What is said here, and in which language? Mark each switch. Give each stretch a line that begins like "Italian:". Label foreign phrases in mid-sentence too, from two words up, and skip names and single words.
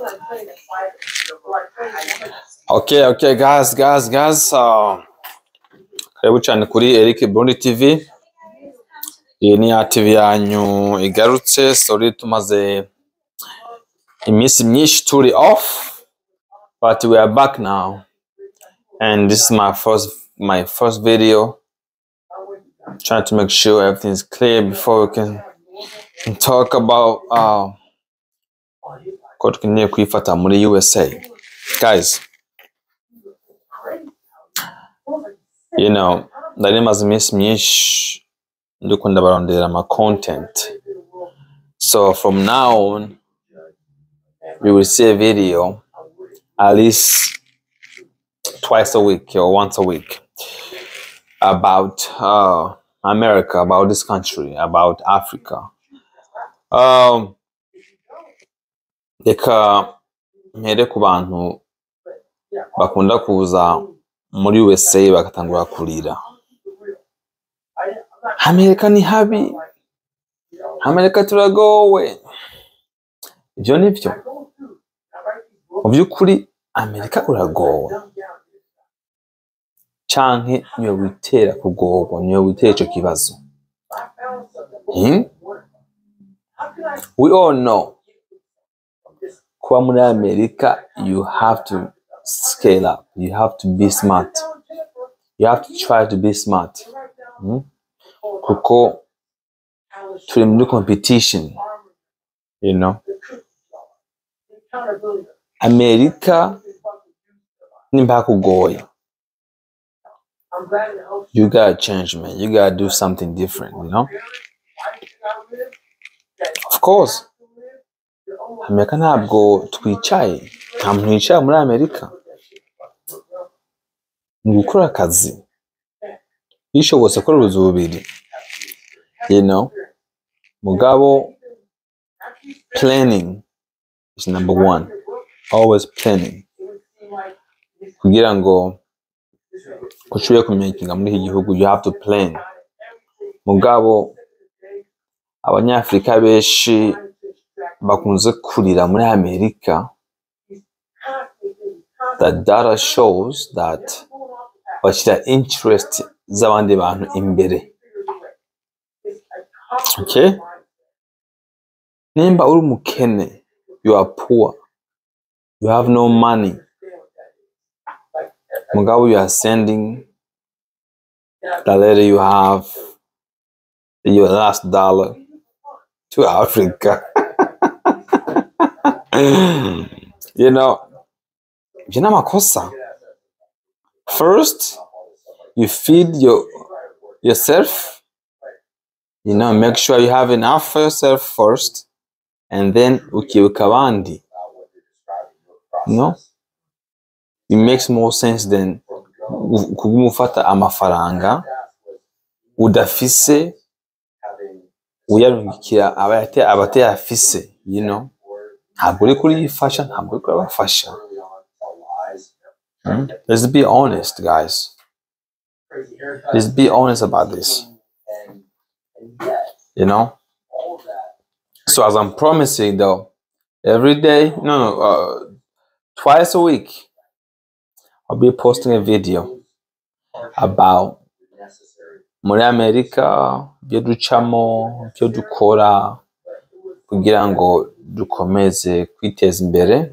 English: Okay, guys.
Rundi: Karibu cyane kuri Eric Burundi TV. Iyi ni ya TV yanyu igarutse.
English: Sorry
Rundi: tumaze iminsi myinshi turi
English: off, but we are back now. And this is my first video. I'm trying to make sure everything is clear before we can talk about
Rundi: ko tukeneye kwifata muri
English: USA. Guys, you know,
Rundi: ndari maze iminsi myinshi ndiko ndabarondera ama content.
English: So from now on, you will see a video at least twice a week or once a week about America, about this country, about Africa.
Rundi: Reka mpere ku bantu bakunda kuza muri USA bagatangura kurira. Amerika ni habi, Amerika turagowe. Ibyo nibyo. Mu by'ukuri Amerika uragowe canke niyo witera kugorwa, niyo witera ico kibazo.
English: We all know
Rundi: kuba muri Amerika,
English: you have to scale up, you have to be smart, you have to try to be smart.
Rundi: Kuko turi muri competition,
English: you know.
Rundi: Amerika nimba kugoye,
English: you gotta change, man. You gotta do something different, you know. Of course,
Rundi: Amerika ntabwo twicaye, nta muntu yicaye muri Amerika. Ni gukora akazi, bishobotse ko uruzi bubiri,
English: you know. Mugabo, planning is number one. Always planning.
Rundi: Kugira ngo ushobore kumekinga muri iki gihugu,
English: you have to plan.
Rundi: Mugabo, abanyafrika benshi bakunze kurira muri Amerika.
English: The data shows that
Rundi: bashira interest z'abandi bantu imbere.
English: Okay?
Rundi: Nimba uri umukene,
English: you are poor, you have no money, mugabo you are sending the letter you have, your last dollar to Africa. You know, you know makosa. First, you feed yourself. You know, make sure you have enough for yourself first, and then
Rundi: ukibuka abandi.
English: You know, it makes more sense than
Rundi: kugumufata amafaranga udafise uyarungikira abate afise,
English: you know.
Rundi: Ntabwo uri kuri fashion, ntabwo uri kuri fashion.
English: Let's be honest, guys. Let's be honest about this. You know. So as I'm promising, though, every day, twice a week, I'll be posting a video about
Rundi: muri Amerika, byo ducamo, byo dukora kugira ngo dukomeze kwiteza imbere.